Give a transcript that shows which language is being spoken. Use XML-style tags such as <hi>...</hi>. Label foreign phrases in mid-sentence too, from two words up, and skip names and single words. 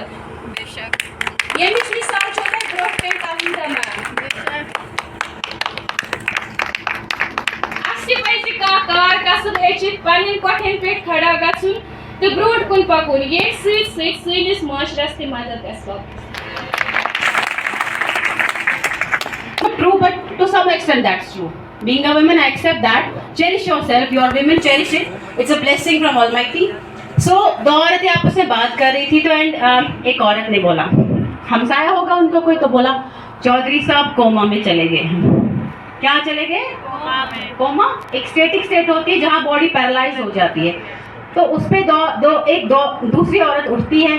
<ks>ییٚمِچ مثال چھو تۄہہِ برونٛٹھ کَنۍ تاہیٖدہ میم. اَسہِ تہِ پزِ کانٛہہ کار کسب ہیٚچھِتھ پننٮ۪ن کۄٹھٮ۪ن پٮ۪ٹھ کھڑا گژھُن تہٕ برونٛٹھ کُن پکُن ییٚمہِ سۭتۍ سۭتۍ سٲنِس معاشرس تہِ مدد گژھِ واتُن.</ks> <en>True, but to some extent that's true. Being a woman, I accept that. Cherish yourself, you are women, cherish it. It's a blessing from Almighty. So,</en> <hi>दो औरतें आपस में बात कर रही थी तो एक औरत ने बोला, हमसाया होगा उनको कोई, तो बोला चौधरी साहब कोमा में चले गए हैं. क्या चले गए? कोमा एक</hi> <en>static state</en> <hi>होती है जहाँ</hi> <en>body paralyse</en> <hi>हो जाती है. तो उस पे दूसरी औरत उठती है.</hi>